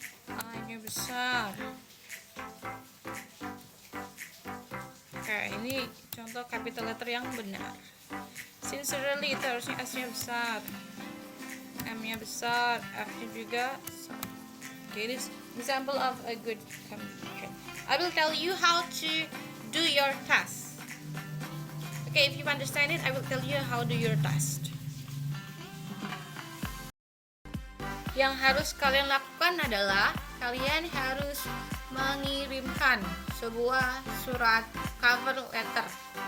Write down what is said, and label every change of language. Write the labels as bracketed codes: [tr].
[id] I-nya besar. Oke, ini contoh capital letter yang benar. Sincerely itu harusnya S-nya besar, M-nya besar, F-nya juga besar. [en] Okay, this example of a good communication. I will tell you how to do your task. Okay, if you understand it, I will tell you how to do your task. [id] Yang harus kalian lakukan adalah kalian harus mengirimkan sebuah surat cover letter.